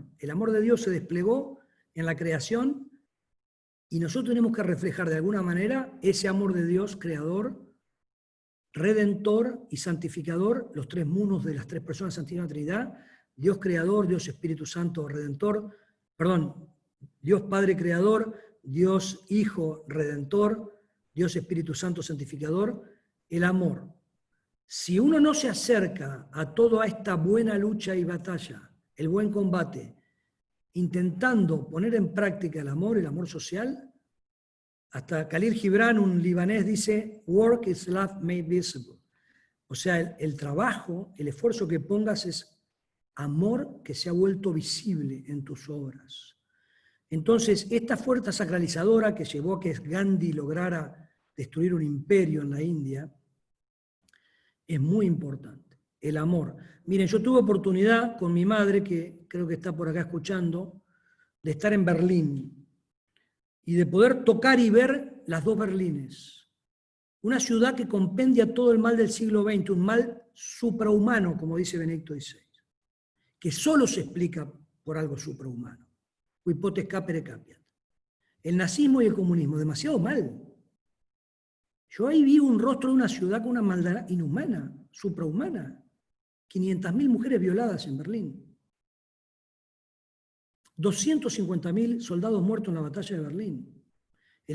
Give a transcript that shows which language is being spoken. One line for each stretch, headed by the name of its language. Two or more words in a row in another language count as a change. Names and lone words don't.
Spanish: El amor de Dios se desplegó en la creación y nosotros tenemos que reflejar de alguna manera ese amor de Dios creador, redentor y santificador, los 3 mundos de las 3 personas Santísima Trinidad, Dios creador, Dios Espíritu Santo redentor, Dios Padre creador, Dios Hijo redentor, Dios Espíritu Santo santificador, el amor. Si uno no se acerca a toda esta buena lucha y batalla, el buen combate, intentando poner en práctica el amor social, hasta Khalil Gibran, un libanés, dice,
English: work is love made visible.
Spanish: O sea, el trabajo, el esfuerzo que pongas es amor que se ha vuelto visible en tus obras. Entonces, esta fuerza sacralizadora que llevó a que Gandhi lograra destruir un imperio en la India, es muy importante, el amor. Miren, yo tuve oportunidad con mi madre, que creo que está por acá escuchando, de estar en Berlín y de poder tocar y ver las 2 Berlines. Una ciudad que compendia todo el mal del siglo XX, un mal suprahumano, como dice Benedicto XVI, que solo se explica por algo suprahumano.
Latin: Qui potes capere capiat.
Spanish: El nazismo y el comunismo, demasiado mal. Yo ahí vi un rostro de una ciudad con una maldad inhumana, suprahumana. 500.000 mujeres violadas en Berlín. 250.000 soldados muertos en la batalla de Berlín.